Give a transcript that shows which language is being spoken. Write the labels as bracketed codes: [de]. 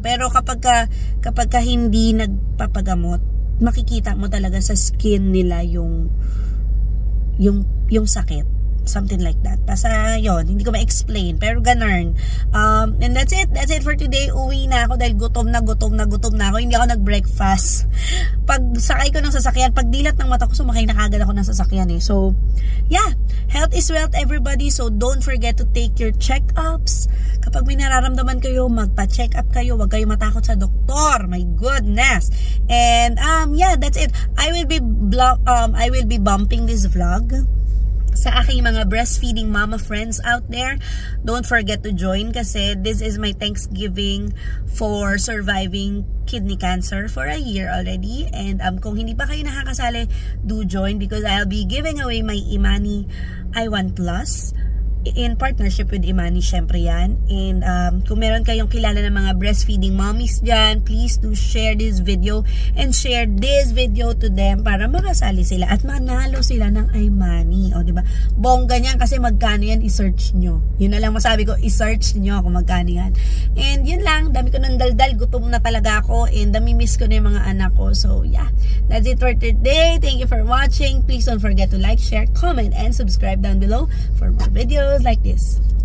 [tl] Pero kapag hindi nagpapagamot, makikita mo talaga sa skin nila yung sakit. [en] Something like that. [tl] Basta yun, hindi ko ma-explain. Pero ganun. [en] And that's it. That's it for today. [tl] Uwi na ako dahil gutom na ako. Hindi ako nag-breakfast. Pag sakay ko ng sasakyan, pag dilat ng mata ko, sumakay na kagad ako ng sasakyan eh. [en] So, yeah. Health is wealth, everybody. So, don't forget to take your check-ups. [tl] Kapag may nararamdaman kayo, magpa-check up kayo. Huwag kayo matakot sa doktor. [en] My goodness. And, yeah, that's it. I will be bumping this vlog sa aking mga breastfeeding mama friends out there. Don't forget to join kasi this is my Thanksgiving for surviving kidney cancer for a year already. And [tl] kung hindi pa kayo nakakasali, [en] do join because I'll be giving away my Imani I1 Plus in partnership with Imani, [tl] syempre yan. [en] And [tl] kung meron kayong kilala ng mga [en] breastfeeding mommies dyan, please do share this video and share this video to them [tl] para makasali sila at manalo sila ng Imani. O, diba? Bongga niyan kasi magkano yan, i-search nyo. Yun na lang masabi ko, i-search nyo kung magkano yan. And yun lang, dami ko ng daldal, gutom na talaga ako and dami-miss ko na yung mga anak ko. [en] So yeah, that's it for today. Thank you for watching. Please don't forget to like, share, comment, and subscribe down below for more videos like this.